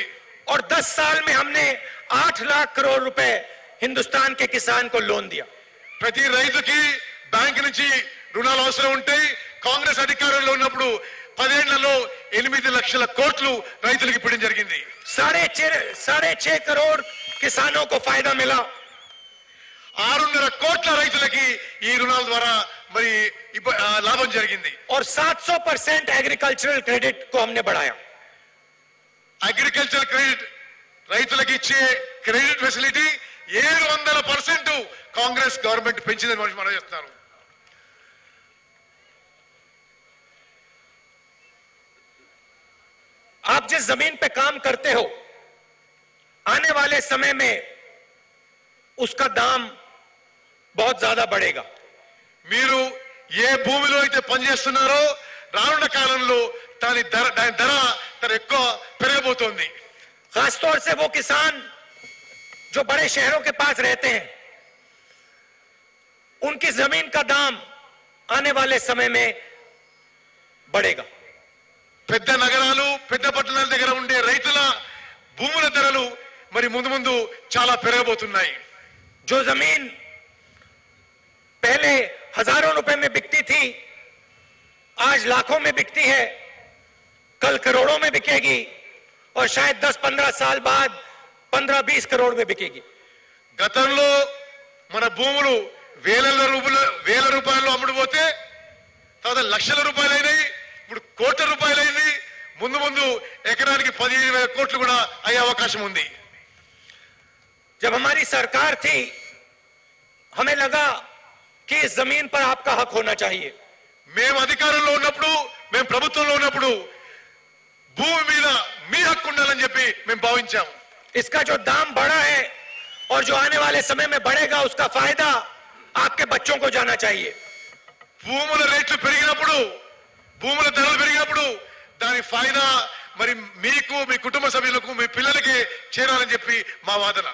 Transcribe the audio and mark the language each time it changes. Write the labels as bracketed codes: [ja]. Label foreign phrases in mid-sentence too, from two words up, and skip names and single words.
[hi] और 10 साल में हमने 8 लाख करोड़ रुपए हिंदुस्तान के किसान को लोन दिया. [te] ప్రతి రైతుకి బ్యాంక్ నుంచి రుణాలు అవసరం ఉంటాయి. కాంగ్రెస్ అధికారంలో ఉన్నప్పుడు 10 ఏళ్లలో 8 లక్షల కోట్లు రైతులకు ఇవ్వడం జరిగింది. [hi] 6.5 करोड़ किसानों को फायदा मिला. [te] 6.5 కోట్ల రైతులకి ఈ రుణాల ద్వారా మరి లాభం జరిగింది. [hi] और 700% [en] agricultural credit [hi] को हमने बढ़ाया. [en] agriculture credit [te] రైతులకు ఇచ్చే [en] credit facility [te] 700% కాంగ్రెస్ గవర్నమెంట్ పెంచిందని మనం చేస్తున్నారు. [hi] आप जिस जमीन पे काम करते हो आने वाले समय में उसका दाम बहुत ज्यादा बढ़ेगा. [te] మీరు ఏ భూమిలో అయితే పనిచేస్తున్నారో రానున్న కాలంలో దాని ధర ఎక్కువ పెరగబోతోంది. [hi] खासतौर से वो किसान जो बड़े शहरों के पास रहते हैं उनकी जमीन का दाम आने वाले समय में बढ़ेगा. [te] పెద్ద నగరాలు పెద్ద పట్టణాల దగ్గర ఉండే రైతుల భూముల ధరలు మరి ముందు ముందు చాలా పెరగబోతున్నాయి. [hi] जो जमीन पहले हजारों रुपए में बिकती थी आज लाखों में बिकती है, कल करोड़ों में बिकेगी और शायद 10-15 साल बाद 15-20 करोड़ में बिकेगी. [te] గతంలో మన భూములు వేల రూపాయలు అమ్ముడుపోతే తర్వాత లక్షల రూపాయలు అయినాయి, ఇప్పుడు కోట్ల రూపాయలు అయింది. ముందు ముందు ఎకరానికి 15,000 కోట్లు కూడా అయ్యే అవకాశం ఉంది. [hi] जब हमारी सरकार थी हमें लगा कि इस जमीन पर आपका हक होना चाहिए. [te] మేము అధికారంలో ఉన్నప్పుడు మేము ప్రభుత్వంలో ఉన్నప్పుడు భూమి మీద మీ హక్కు ఉండాలని చెప్పి మేము భావించాం. [hi] इसका जो दाम बढ़ा है और जो आने वाले समय में बढ़ेगा उसका फायदा आपके बच्चों को जाना चाहिए. [te] భూముల రేట్లు పెరిగినప్పుడు భూముల ధరలు పెరిగినప్పుడు దాని ఫాయిదా మరి మీకు మీ కుటుంబ సభ్యులకు మీ పిల్లలకి చేరాలని చెప్పి మా వాదన.